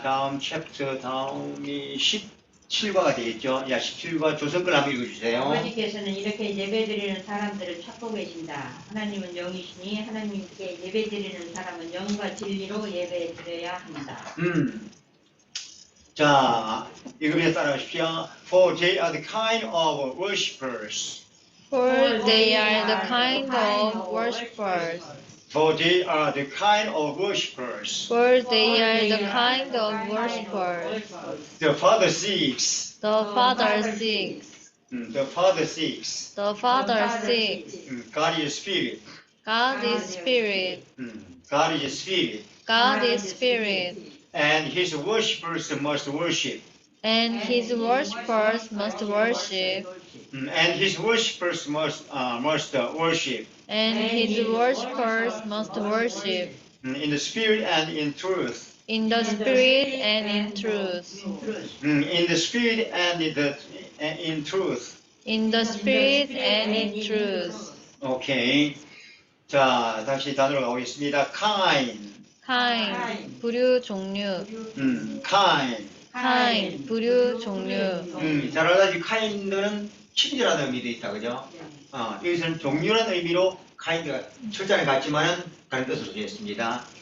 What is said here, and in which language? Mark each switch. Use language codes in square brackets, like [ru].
[ko] 다음 챕터, 다음이 17과가 되겠죠? 야, 17과 조선글 한번 읽어주세요. 아버지께서는 이렇게 예배드리는 사람들을 찾고 계신다. 하나님은 영이시니 하나님께 예배드리는 사람은 영과 진리로 예배드려야 한다. 자, 읽으면서 따라하십시오. [en] For they are the kind of worshippers. For they are the kind of worshippers. For they are the kind of worshippers. For they are the kind of worshippers. The Father seeks. The Father seeks. The Father seeks. The Father seeks. God is spirit. God is spirit. God is spirit. God is spirit. And his worshippers must worship. And his worshippers must worship. And his worshippers must worship. And his worshippers must worship. In the spirit and in truth. In the spirit and in truth. In the spirit and in truth. In the spirit and in truth. [ko] 오케이. 자, 다시 단어로 가보겠습니다. [en] kind. [ko] kind, 부류 종류. [en] kind. [ko] kind, 부류 종류. 잘 알다시피 kind는 친절하다는 의미도 있다, 그죠? 여기서는 종류라는 의미로 kind가 철자는 같지만은 다른 뜻으로 되었습니다.